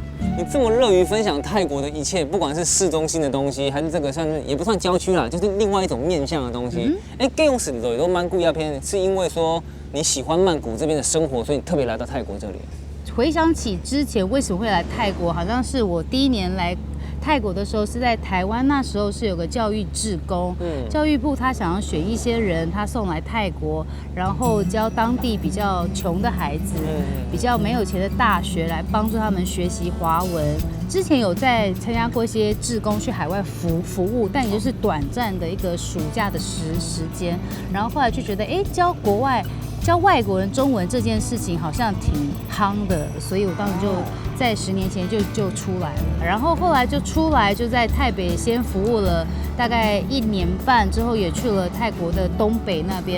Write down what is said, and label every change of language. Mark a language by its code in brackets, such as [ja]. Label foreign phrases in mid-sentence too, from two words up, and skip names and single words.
[zh] 你這麼樂於分享泰國的一切，不管是市中心的東西，還是這個算是也不算郊區啦，就是另外一種面向的東西。給用死的都曼谷鴉片，是因為說你喜歡曼谷這邊的生活，所以你特別來到泰國這裡。回想起之前為什麼會來泰國，好像是我第一年來泰国的时候是在台湾，那时候是有个教育志工，教育部他想要选一些人，他送来泰国，然后教当地比较穷的孩子，比较没有钱的大学来帮助他们学习华文。之前有在参加过一些志工去海外服务，但也就是短暂的一个暑假的时间，然后后来就觉得，教外国人中文这件事情好像挺夯的，所以我当时就在10年前就出来了，然后后来就出来就在台北先服务了大概1年半，之后也去了泰国的东北那边。